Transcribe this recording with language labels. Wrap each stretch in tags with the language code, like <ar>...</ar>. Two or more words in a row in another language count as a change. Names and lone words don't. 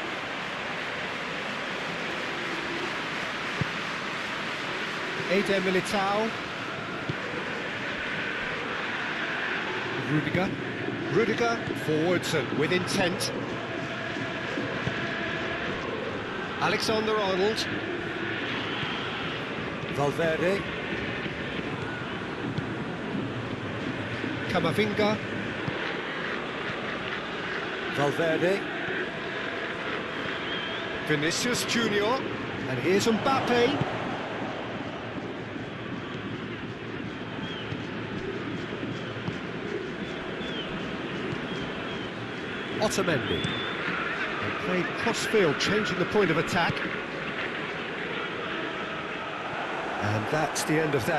<en>Eder Militao. Rudiger forwards and with intent. Alexander-Arnold. Valverde. Camavinga. Valverde. Vinicius Junior. And here's Mbappe. Otamendi. And played cross-field, changing the point of attack. And that's the end of that.</en>